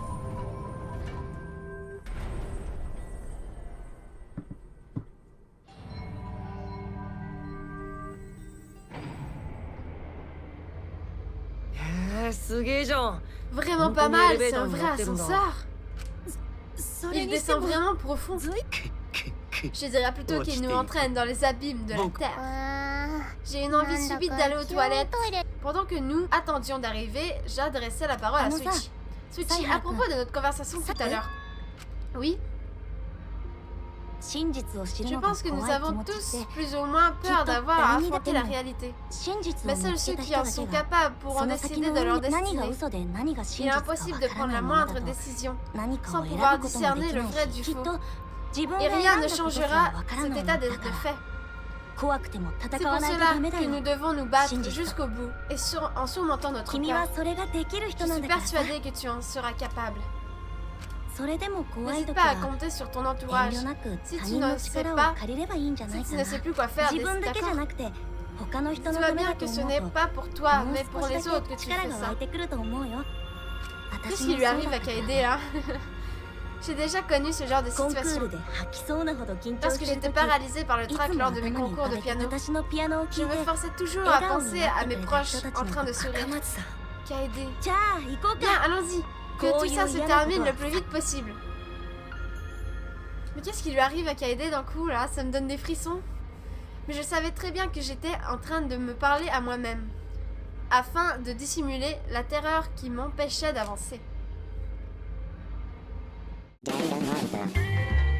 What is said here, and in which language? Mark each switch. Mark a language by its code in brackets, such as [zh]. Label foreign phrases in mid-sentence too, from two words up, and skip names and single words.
[fr] Vraiment pas mal, c'est un vrai ascenseur. [ja] それ [fr] Il [ja] にして [fr] descend [ja] も [fr] vraiment profond. Je dirais plutôt qu'il nous entraîne dans les abîmes de la terre. あ J'ai une ー envie [ja] なんだ [fr] subite [ja] か [fr] d'aller aux [ja] 急に [fr] toilettes. [ja] トイレ [fr] Pendant que nous attendions d'arriver, j'adressais la parole à Comment ça Switchy. Switchy, Ça à propos de notre conversation Ça tout à peut l'heure. Oui, [ja] 真実を知る [fr] je [ja] のが [fr] pense que [ja] 怖 [fr] nous [ja] い気 [fr] avons [ja] 持ちっ [fr] tous [ja] て [fr] plus ou moins peur Qui d'avoir à t'a- affronter la réalité. [ja] 真実 [fr] Mais [ja] を見 [fr] seuls [ja] つ [fr] ceux [ja] けた [fr] qui [ja] 人 [fr] en [ja] だ [fr] sont [ja] けが [fr] capables pourront [ja] その先 [fr] décider [ja] の [fr] de leur [ja] 何が [fr] destinée. [ja] 嘘で何が [fr] Il [ja] 真 [fr] est [ja] 実かわ [fr] impossible de [ja] から [fr] prendre [ja] な [fr] la [ja] いものだ [fr] moindre [ja] と [fr] décision [ja] 何か [fr] sans [ja] を選 [fr] pouvoir [ja] ぶこともで [fr] discerner [ja] き [fr] le [ja] ない [fr] vrai [ja] し [fr] du [ja] きっ [fr] faux. [ja] と自分 [fr] Et [ja] が [fr] rien [ja] 選ん [fr] ne [ja] だことすら [fr] changera [ja] わから [fr] cet [ja] ない [fr] état [ja] も [fr] de [ja] のだから [fr] fait. [ja] 怖くても [fr] C'est [ja] 戦 [fr] pour [ja] わないと [fr] cela [ja] ダメだ [fr] que [ja] よ [fr] nous devons nous battre Shinji-ta. jusqu'au bout et en surmontant notre [ja] 君は [fr] peur. [ja] それができる [fr] Je [ja] 人な [fr] suis [ja] んだからさ [fr] persuadée que tu en seras capable. [ja] それでも怖い [fr] N'hésite [ja] 時 [fr] pas à [ja] は [fr] compter sur ton [ja] 遠 [fr] entourage. [ja] 慮なく [fr] Si [ja] 他 [fr] tu [ja] 人 [fr] ne [ja] の [fr] sais [ja] 力を [fr] pas, [ja] 借りればいいんじゃな [fr] Si [ja] い [fr] tu [ja] か [fr] ne [ja] な [fr] sais plus quoi faire, [ja] 自分だけじゃ [fr] d'accord? [ja] なくて他の人 [fr] Tu [ja] の [fr] vois [ja] ため [fr] bien [ja] だと [fr] que ce [ja] 思 [fr] n'est [ja] うと [fr] pas pour toi, [ja] もう [fr] mais pour [ja] 少し [fr] les [ja] だ [fr] autres [ja] け [fr] que tu [ja] 力 [fr] fais [ja] が湧 [fr] ça. [ja] いてくると思うよ [fr] Qu'est-ce [ja] 私 [fr] qui [ja] も [fr] lui [ja] そう [fr] arrive [ja] だ [fr] à [ja] った [fr] Kaede là? J'ai déjà connu ce genre de [ja] コンクー [fr] situation. [ja] ルで吐きそうなほど緊張 [fr] Lorsque [ja] してる [fr] j'étais [ja] 時 [fr] paralysée par le [ja] いつ [fr] trac [ja] も [fr] lors [ja] 頭 [fr] de [ja] に [fr] mes [ja] 浮 [fr] concours [ja] か [fr] de [ja] べて [fr] piano, [ja] 私のピアノを [fr] je [ja] 聴い [fr] me [ja] て [fr] forçais toujours [ja] 笑 [fr] à [ja] 顔に [fr] penser [ja] なっ [fr] à [ja] てく [fr] mes [ja] れた [fr] proches [ja] 人たち [fr] en [ja] の [fr] train de [ja] 赤 [fr] sourire. [ja] 松さん [fr] Kaede. [ja] じゃあ行こう [fr] Bien, [ja] か [fr] allons-y. Que Ko tout ça se yu termine yana le plus vite possible. Mais qu'est-ce qui lui arrive à Kaede d'un coup là? Ça me donne des frissons. Mais je savais très bien que j'étais en train de me parler à moi-même, afin de dissimuler la terreur qui m'empêchait d'avancer.